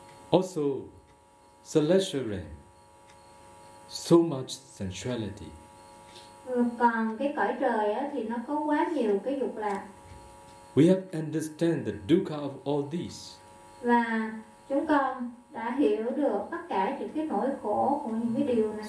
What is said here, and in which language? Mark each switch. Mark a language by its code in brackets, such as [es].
[en] Also, celestial realm, so much sensuality. [vi] Còn cái cõi trời á, thì nó có quá nhiều cái dục lạc. [en] We have understand the dukkha of all these. [vi] Và chúng con đã hiểu được tất cả những cái nỗi khổ của những cái điều này.